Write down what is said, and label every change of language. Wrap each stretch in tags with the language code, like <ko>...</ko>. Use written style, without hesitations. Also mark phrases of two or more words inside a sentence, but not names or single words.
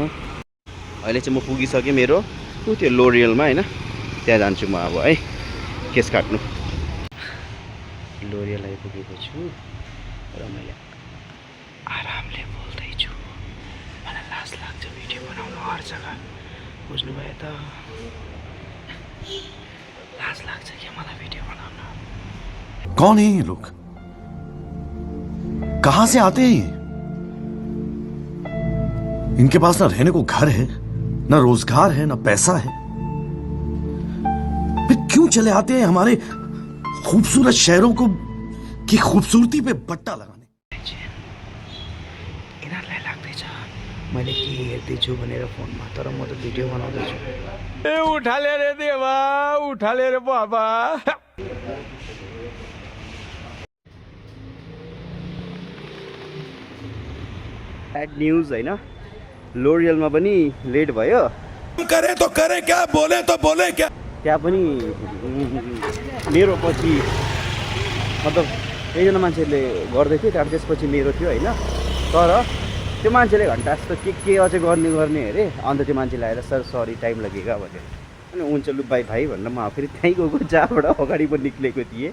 <ne>अहिले चाहिँ म पुगिसकेँ मेरो त्यो लोरियलमा होइन, त्यहाँ जान्छु म अब है केस काट्नु। लोरियल आइपुगेको छु र मैले आरामले बोल्दैछु। मलाई लाज लाग्छ भिडियो बनाउन</ne> <hi>हर जग्गा,</hi> <ne>बुझ्नुभयो त? लाज लाग्छ कि मलाई भिडियो बनाउन।</ne> <hi>कौन है ये लोग, कहां से आते हैं ये? इनके पास ना रहने को घर है, ना रोजगार है, ना पैसा है, फिर क्यों चले आते हैं हमारे खूबसूरत शहरों को की खूबसूरती पे बट्टा लगाने?</hi> <ne>यिनीहरूलाई लाग्दैछ मैले के हेर्दैछु भनेर फोनमा, तर म त भिडियो बनाउँदैछु।</ne> <hi>ए उठाले रे देवा, उठाले रे बाबा।</hi> <en>bad news</en> <ne>होइन, लोरियलमा पनि लेट भयो।</ne> <hi>करे तो करे क्या, बोले तो बोले क्या?</hi> <ne>त्यहाँ पनि मेरो पछि मतलब एकजना मान्छेले गर्दै थियो, त्यहाँबाट त्यसपछि मेरो थियो होइन। तर त्यो मान्छेले घन्टा जस्तो के अझै गर्ने अरे। अन्त त्यो मान्छेले आएर</ne> <en>sir sorry</en> <hi>टाइम लगेगा</hi> <ne>भन्यो। अनि हुन्छ लु बाई भाइ भनेर म फेरि त्यहीँ गएको जहाँबाट अगाडि पनि निक्लेको थिएँ।</ne>